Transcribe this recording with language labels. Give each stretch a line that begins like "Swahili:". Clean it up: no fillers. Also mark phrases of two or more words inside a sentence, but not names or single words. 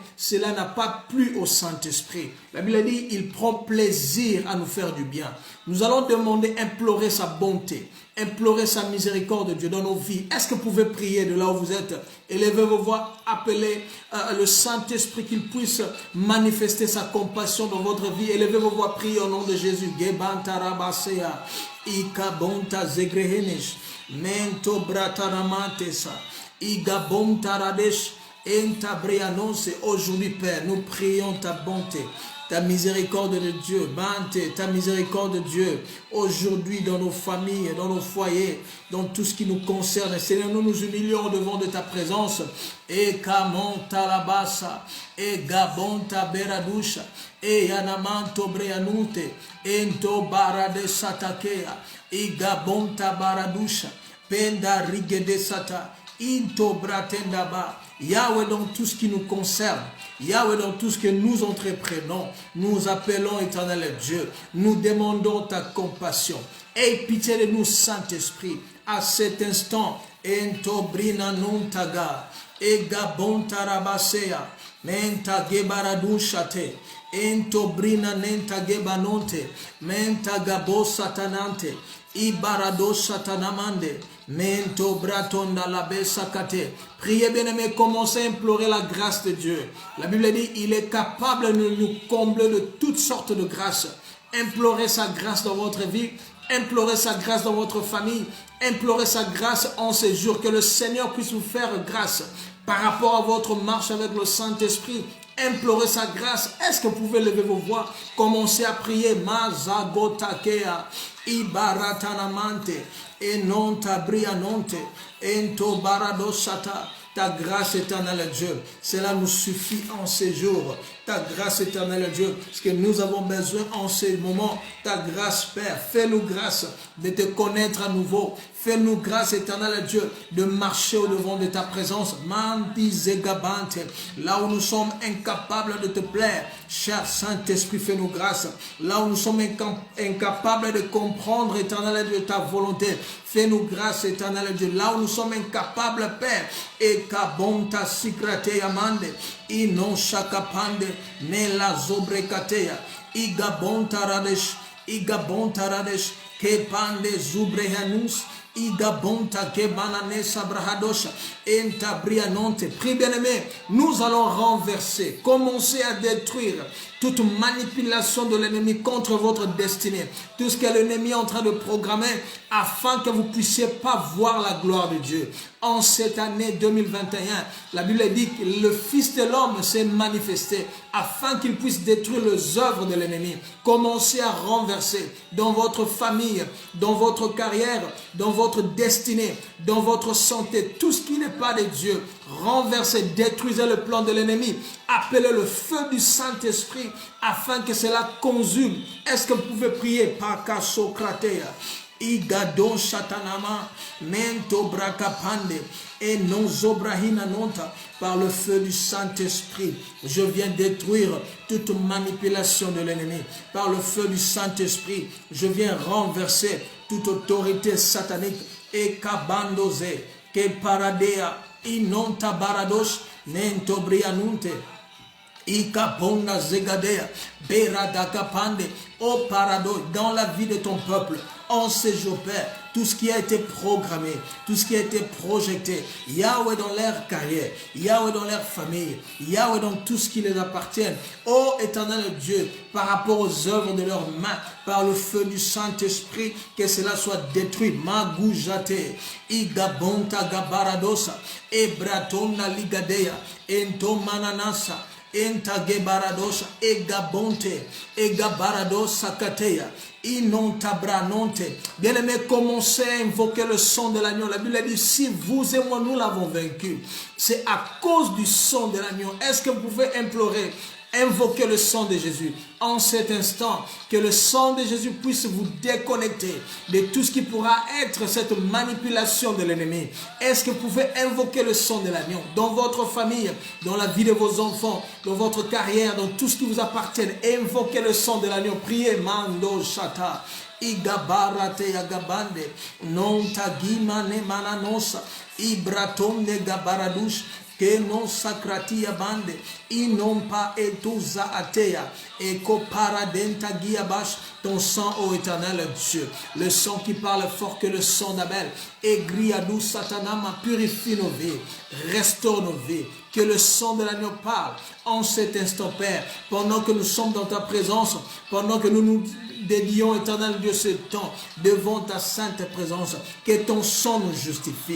French: Cela n'a pas plu au Saint-Esprit. La Bible dit, il prend plaisir à nous faire du bien. Nous allons demander, implorer sa bonté, implorer sa miséricorde de Dieu dans nos vies. Est-ce que vous pouvez prier de là où vous êtes? Élevez vos voix, appelez le Saint-Esprit qu'il puisse manifester sa compassion dans votre vie. Élevez vos voix, priez au nom de Jésus. Gebantarabasea, ikabonta zegrehenesh, mento brataramantesa, igabontaраdesh, entabrianonse. Aujourd'hui, Père, nous prions ta bonté, ta miséricorde de Dieu, Bante, ta miséricorde de Dieu, aujourd'hui dans nos familles, dans nos foyers, dans tout ce qui nous concerne. Seigneur, nous nous humilions devant de ta présence. Et kamonta labasa, et gabonta beradusha, et yanamanto breanute, ento barade satakea, et gabonta baradusha, penda rigede sata, into bratendaba. Yahweh, dans tout ce qui nous concerne, Yahweh, dans tout ce que nous entreprenons, nous appelons Éternel Dieu, nous demandons ta compassion. Aie pitié de nous, Saint-Esprit, à cet instant. Ento brina nuntaga, ega bontarabasea, menta gebaradushate, ento brina nenta gebanonte, menta gabo satanante, ibarado satanamande, mento bratonda la besakate. Priez, bien-aimés, commencez à implorer la grâce de Dieu. La Bible dit, il est capable de nous combler de toutes sortes de grâces. Implorez sa grâce dans votre vie, implorez sa grâce dans votre famille, implorez sa grâce en ces jours, que le Seigneur puisse vous faire grâce par rapport à votre marche avec le Saint-Esprit. Implorez sa grâce. Est-ce que vous pouvez lever vos voix? Commencez à prier. Mazagotakea, ibaratanamante, et non tabrianonte, ento baradosata. Ta grâce éternelle, Dieu, cela nous suffit en ces jours. Ta grâce éternelle, Dieu, ce que nous avons besoin en ces moments. Ta grâce, Père, fais-nous grâce de te connaître à nouveau. Fais-nous grâce éternelle, Dieu, de marcher au-devant de ta présence. Mandi zegabante, là où nous sommes incapables de te plaire. Cher Saint-Esprit, fais-nous grâce. Là où nous sommes incapables de comprendre, éternel Dieu, ta volonté. Fais-nous grâce, éternel Dieu. Là où nous sommes incapables, Père, et kabonta sikrate yamande, inon shakapande, ne la zobrekatea, igabonta radesh, kepande zubrehanus, igabonta kebanane sabrahadosha, entabrianonte. Prie, bien-aimé, nous allons renverser, commencer à détruire toute manipulation de l'ennemi contre votre destinée. Tout ce que l'ennemi est en train de programmer afin que vous ne puissiez pas voir la gloire de Dieu. En cette année 2021, la Bible dit que le Fils de l'homme s'est manifesté afin qu'il puisse détruire les œuvres de l'ennemi. Commencez à renverser dans votre famille, dans votre carrière, dans votre destinée, dans votre santé, tout ce qui n'est pas de Dieu. Renversez, détruisez le plan de l'ennemi. Appelez le feu du Saint-Esprit afin que cela consume. Est-ce que vous pouvez prier? Pakasokratea, igadon shatanama, mento brakapande, et non zobrahina nonta. Par le feu du Saint-Esprit, je viens détruire toute manipulation de l'ennemi. Par le feu du Saint-Esprit, je viens renverser toute autorité satanique. Et kabandoze, que paradea, inonta baradosh, nento brianunte. Ikabonda zegadea, beradakapande, au parado, dans la vie de ton peuple, en ces jours, Père, tout ce qui a été programmé, tout ce qui a été projeté, Yahweh dans leur carrière, Yahweh dans leur famille, Yahweh dans tout ce qui les appartient, ô éternel Dieu, par rapport aux œuvres de leurs mains, par le feu du Saint-Esprit, que cela soit détruit. Magoujate, igabonta gabaradosa, ebratona ligadea, entomananasa, enta gebaradosha, egabonte, egabaradosa kateya, inontabranonte. Bien-aimé, commencez à invoquer le sang de l'agneau. La Bible dit, si vous et moi, nous l'avons vaincu, c'est à cause du sang de l'agneau. Est-ce que vous pouvez implorer Invoquez le sang de Jésus en cet instant. Que le sang de Jésus puisse vous déconnecter de tout ce qui pourra être cette manipulation de l'ennemi. Est-ce que vous pouvez invoquer le sang de l'agneau dans votre famille, dans la vie de vos enfants, dans votre carrière, dans tout ce qui vous appartient? Invoquez le sang de l'agneau. Priez. Mando Shata. Igabarate Agabande. Non tagima ne mananosa. Ibratom ne gabaradush. Que non sacratia bande, inon pas etuza atea, et ko paradenta guiabash, ton sang, ô éternel Dieu, le sang qui parle fort que le sang d'Abel, et griadou satanama, purifie nos vies, restaure nos vies, que le sang de l'agneau parle en cet instant, Père, pendant que nous sommes dans ta présence, pendant que nous nous dédions, éternel Dieu, ce temps devant ta sainte présence, que ton sang nous justifie.